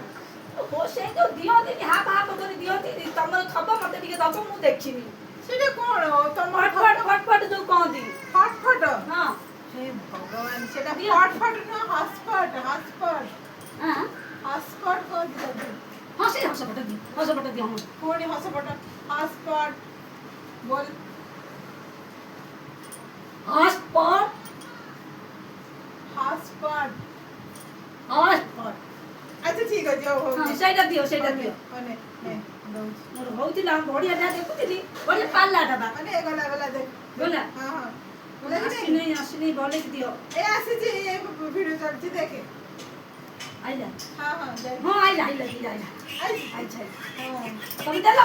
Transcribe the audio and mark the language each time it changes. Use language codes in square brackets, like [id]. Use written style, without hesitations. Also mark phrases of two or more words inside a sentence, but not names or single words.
[or] ସେ ଯୋଉ ଦିଅନ୍ତିନି ହାପ ହାପ କରି ଦିଅନ୍ତି ତମର ଥବ ମତେ ଟିକେ ଦବ ମୁଁ ଦେଖିବି ସେଟା କଣ ତମ ଫଟଫଟ ଫଟଫଟ ଯୋଉ କହନ୍ତି ଫଟଫଟ ହଁ ହେ ଭଗବାନ ସେଟା ଫଟଫଟ ନୁହଁ ହସପଟ ହସପଟ ହଁ ହସପଟ କହନ୍ତି ତାକୁ ହଁ ସେ ହସପଟ ଦିଅ ପୁଣି ହସପଟ ହସପଟ बोल [hi] हॉटस्पॉट हॉटस्पॉट हॉटस्पॉट अच्छा ठीक है जो हो [or] हां ସେଇଟା ଦିଅ ମାନେ ମୋର ହଉଥିଲା ବଢିଆ ଯା ଦେଖୁଥିଲି ବଢିଆ ପାଲାଟା ବା ମାନେ ଗଲା ଗଲା देख ଗଲା [hi] हां हां [or] ଆସିନି ଭଲକି ଦିଅ ଏ ଆସିଛି ଏ ଭିଡିଓ ଚାଲିଛି ଦେଖେ ଆଇଲା [hi] हां हां देख [or] ହଁ ଆଇଲା ଆଚ୍ଛା ତମେ ଦେଲା ମତେ